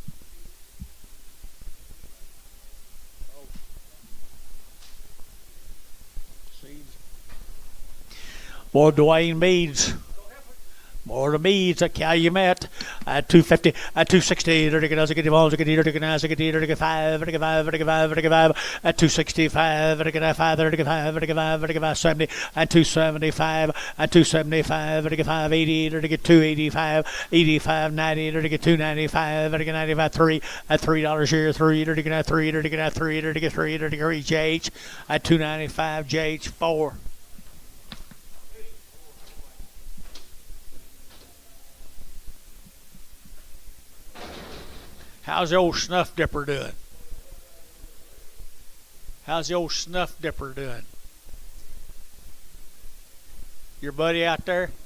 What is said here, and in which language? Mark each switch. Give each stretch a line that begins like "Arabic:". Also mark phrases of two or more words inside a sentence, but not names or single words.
English: Oh. Seeds. More Dwayne Meads. More to Meads at Calumet at 250, at 260, at 265, at 265, at 70, at 275, at 275, at 80, at 285, 85, 90, at 295, at 95, 3, at $3 here, 3, at 3, at 3, at 3, at 3, at JH, at 295, JH, 4. How's the old snuff dipper doing? How's the old snuff dipper doing? Your buddy out there?